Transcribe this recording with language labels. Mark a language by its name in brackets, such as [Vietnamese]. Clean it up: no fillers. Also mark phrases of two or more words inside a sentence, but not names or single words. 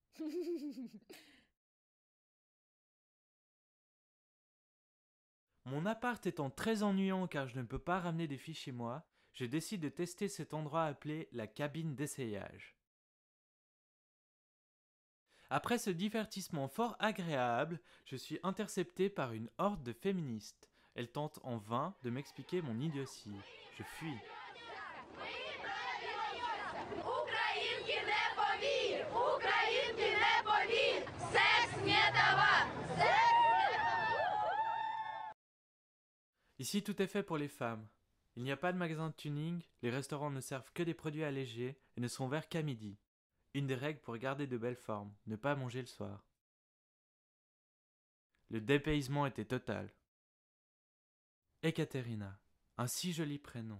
[French] Mon appart étant très ennuyant car je ne peux pas ramener des filles chez moi, je décide de tester cet endroit appelé la cabine d'essayage. Après ce divertissement fort agréable, je suis intercepté par une horde de féministes. Elle tente en vain de m'expliquer mon idiotie. Je fuis. [Ukrainian] Українки не повір! Українки не повір! Секс не товар! Секс не товар! [French] Ici, tout est fait pour les femmes. Il n'y a pas de magasin de tuning, les restaurants ne servent que des produits allégés et ne sont ouverts qu'à midi. Une des règles pour garder de belles formes, ne pas manger le soir. Le dépaysement était total. Ekaterina, un si joli prénom.